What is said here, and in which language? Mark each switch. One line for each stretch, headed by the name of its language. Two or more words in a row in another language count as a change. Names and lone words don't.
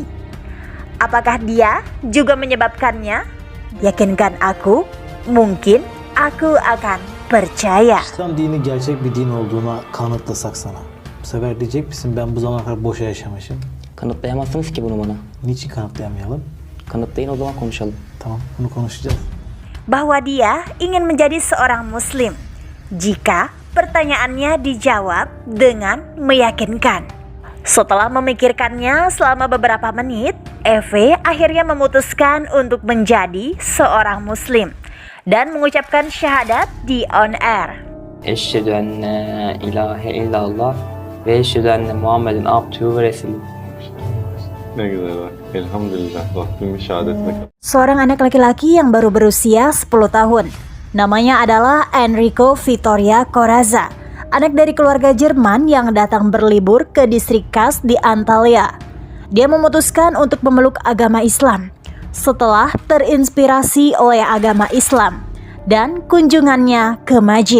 Indonesian: Apakah dia juga menyebabkannya? Yakinkan aku, mungkin aku akan percaya.
Turkish: İslam dini gerçek bir din olduğuna kanıtlasak sana. sefer diyecek misin ben bu zamana kadar boşa yaşamışım? Kanıtlayamazsınız ki bunu bana. Niçin kanıtlayamayalım? Kanıtlayın, o zaman konuşalım. Tamam, bunu konuşacağız.
Indonesian: Bahwa dia ingin menjadi seorang muslim jika pertanyaannya dijawab dengan meyakinkan. Setelah memikirkannya selama beberapa menit, Eve akhirnya memutuskan untuk menjadi seorang muslim dan mengucapkan syahadat di
English: on air.
Arabic: أشهد أن لا إله إلا الله وأشهد أن محمدا عبده ورسوله.
Turkish: Ne güzel bak. Elhamdülillah. Rabbimin şehadetine kadar.
Indonesian: Seorang anak laki-laki yang baru berusia 10 tahun. Namanya adalah Enrico Vittoria Corazza, anak dari keluarga Jerman yang datang berlibur ke distrik Kas di Antalya. Dia memutuskan untuk memeluk agama Islam setelah terinspirasi oleh agama Islam dan kunjungannya ke masjid.